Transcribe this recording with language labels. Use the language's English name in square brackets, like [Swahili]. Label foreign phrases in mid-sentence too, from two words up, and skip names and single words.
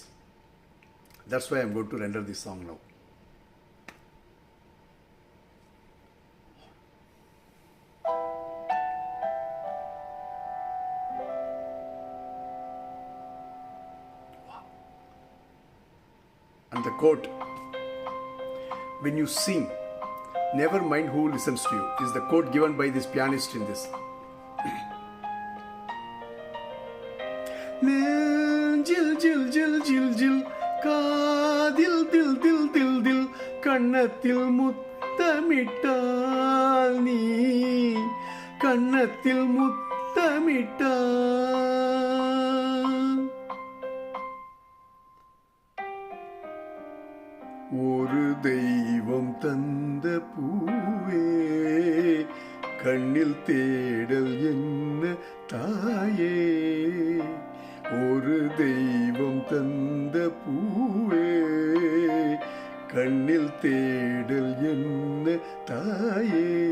[English] That's why I am going to render this song now. And the quote, when you sing, never mind who listens to you, is the quote given by this pianist in this. [Tamil] ஜில் ஜில் ஜில் ஜில் ஜில், காதில் தில் தில் தில் தில், கன்னத்தில் முத்தமிட்டால் நீ, கன்னத்தில் முத்தமிட்டால். ஒரு தெய்வம் தந்த பூவே, கண்ணில் தேடல் என்ன தாயே. ஒரு தெய்வம் தந்த பூவே, கண்ணில் தேடல் என்ன தாயே.